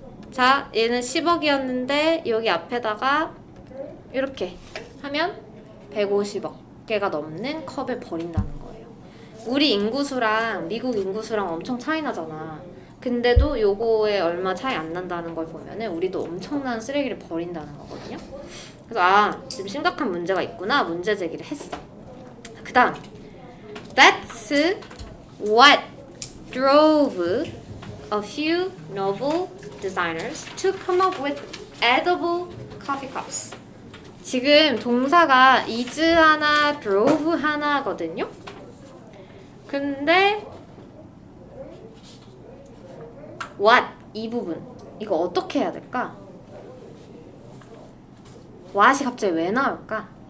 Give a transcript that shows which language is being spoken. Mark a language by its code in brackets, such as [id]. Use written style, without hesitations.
[ko] 자, 얘는 10억이었는데 여기 앞에다가 이렇게 하면 150억 개가 넘는 컵을 버린다는 거예요. 우리 인구수랑 미국 인구수랑 엄청 차이 나잖아. 근데도 요거에 얼마 차이 안 난다는 걸 보면은 우리도 엄청난 쓰레기를 버린다는 거거든요. 그래서 지금 심각한 문제가 있구나. 문제 제기를 했어. 그 다음 [en] That's what drove a few novel designers to come up with edible coffee cups. [ko] 지금 동사가 is 하나, drove 하나거든요. 근데 what 이 부분 이거 어떻게 해야 될까? what이 갑자기 왜 나올까?